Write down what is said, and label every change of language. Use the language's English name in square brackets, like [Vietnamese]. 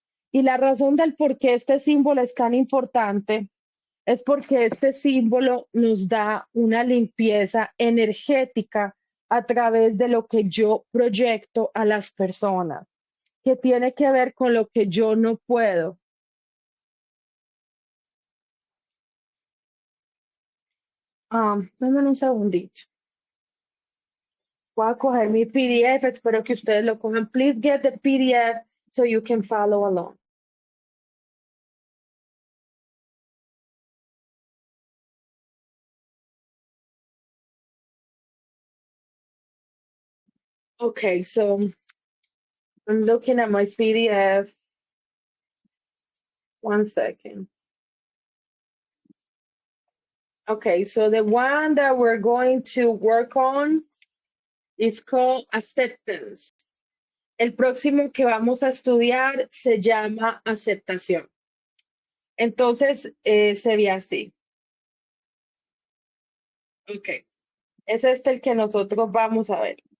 [Spanish] Y la razón del por qué este símbolo es tan importante es porque este símbolo nos da una limpieza energética a través de lo que yo proyecto a las personas, que tiene que ver con lo que yo no puedo. Dame un segundito. Voy a coger mi PDF, espero que ustedes lo cojan. [English] Please get the PDF so you can follow along. Okay, so I'm looking at my PDF. One second. Okay, so the one that we're going to work on is called acceptance. [Spanish] El próximo que vamos a estudiar se llama aceptación. Entonces, se ve así. Ok, es este el que nosotros vamos a ver.